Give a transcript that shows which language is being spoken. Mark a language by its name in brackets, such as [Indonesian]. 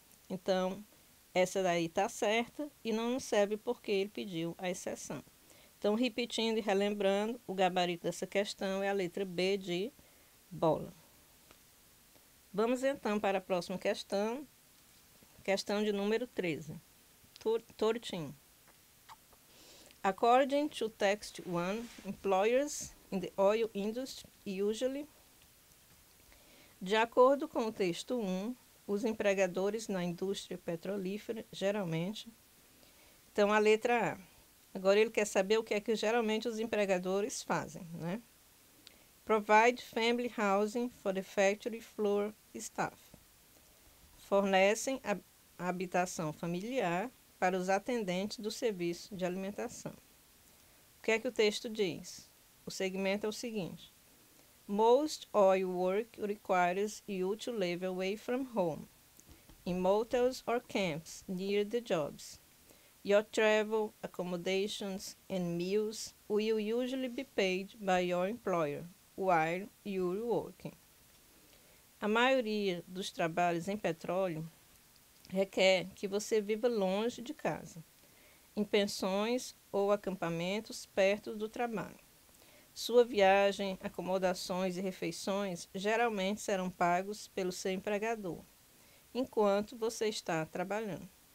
[Portuguese] Então, essa daí está certa e não nos serve porque ele pediu a exceção. Então, repetindo e relembrando, o gabarito dessa questão é a letra B de bola. Vamos então para a próxima questão, questão de número 13. 13. [English] According to text 1, employers in the oil industry usually. [Portuguese] De acordo com o texto 1, os empregadores na indústria petrolífera, geralmente. Então, a letra A. Agora ele quer saber o que é que geralmente os empregadores fazem, né? [English] Provide family housing for the factory floor staff. [Portuguese] Fornecem a habitação familiar para os atendentes do serviço de alimentação. O que é que o texto diz? O segmento é o seguinte. [English] Most oil work requires you to live away from home, in motels or camps near the jobs. Your travel, accommodations, and meals will usually be paid by your employer while you're working. [Portuguese] A maioria dos trabalhos em petróleo requer que você viva longe de casa, em pensões ou acampamentos perto do trabalho. Sua viagem, acomodações e refeições geralmente serão pagos pelo seu empregador, enquanto você está trabalhando.